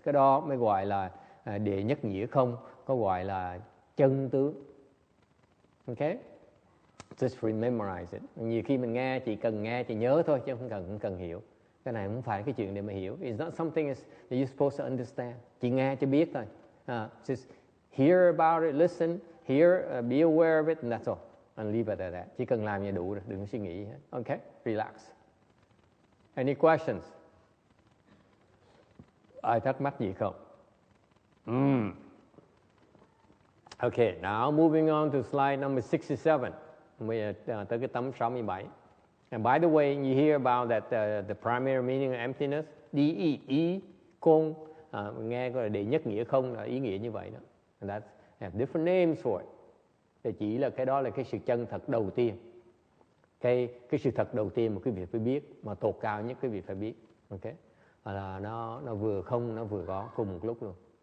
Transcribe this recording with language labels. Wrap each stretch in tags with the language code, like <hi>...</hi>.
<vi>Cái đó mới gọi là đệ nhất nghĩa không, có gọi là chân tướng. Okay?</vi> <en>Just memorize it.</en> <vi>Nhiều khi mình nghe chỉ cần nghe chỉ nhớ thôi chứ không cần hiểu. Cái này không phải cái chuyện để mà hiểu.</vi> <en>It's not something that you're supposed to understand.</en> <vi>Chỉ nghe cho biết thôi.</vi> <en>Just hear about it, listen, hear, be aware of it, and that's all. And leave it at that.</en> <vi>Chỉ cần làm như đủ rồi, đừng có suy nghĩ hết.</vi> <en>Okay? Relax. Any questions?</en> <vi>Ai thắc mắc gì không?</vi> <en>Okay, now moving on to slide number 67.</en> <vi>Bây giờ tới cái tấm 67.</vi> <en>And by the way, you hear about that the primary meaning of emptiness,</en> <vi>ý con, nghe gọi là đệ nhất nghĩa không, là ý nghĩa như vậy đó.</vi> <en>And that have different names for it.</en> <vi>Thì chỉ là cái đó là cái sự chân thật đầu tiên. Cái sự thật đầu tiên mà quý vị phải biết, mà tột cao nhất quý vị phải biết. Okay? Là nó vừa không, nó vừa có cùng một lúc luôn.</vi>